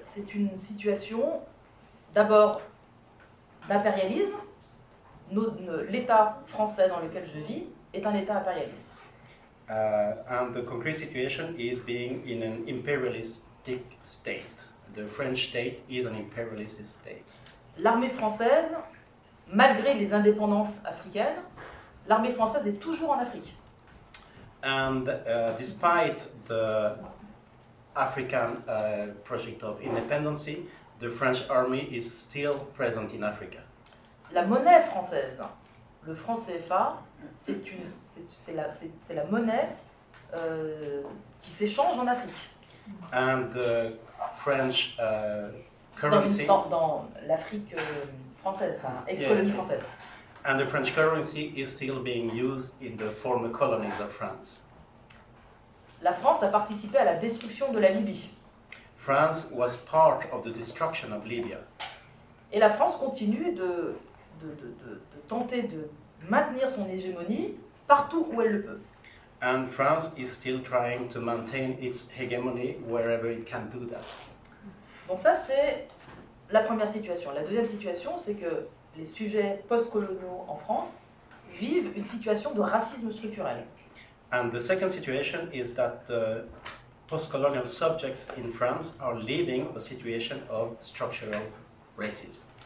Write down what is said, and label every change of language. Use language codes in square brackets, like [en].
[fr] C'est une situation d'abord d'impérialisme. L'État français dans lequel je vis est un État impérialiste. [en] And the concrete situation is being in an imperialistic state. The French state is an imperialistic state. [fr] L'armée française, malgré les indépendances africaines, l'armée française est toujours en Afrique. [en] And despite the African project of independence, the French army is still present in Africa. [fr] La monnaie française, le franc CFA, c'est la monnaie qui s'échange en Afrique. [en] And the French currency [fr] dans l'Afrique française, enfin, ex-colonie française. [en] And the French currency is still being used in the former colonies of France. [fr] La France a participé à la destruction de la Libye. [en] France was part of the destruction of Libya. [fr] Et la France continue de tenter de maintenir son hégémonie partout où elle le peut. [en] And France is still trying to maintain its hegemony wherever it can do that. [fr] Donc ça, c'est la première situation. La deuxième situation, c'est que les sujets post-coloniaux en France vivent une situation de racisme structurel. [en] And the second situation is that post-colonial subjects in France are living a situation of structural racism.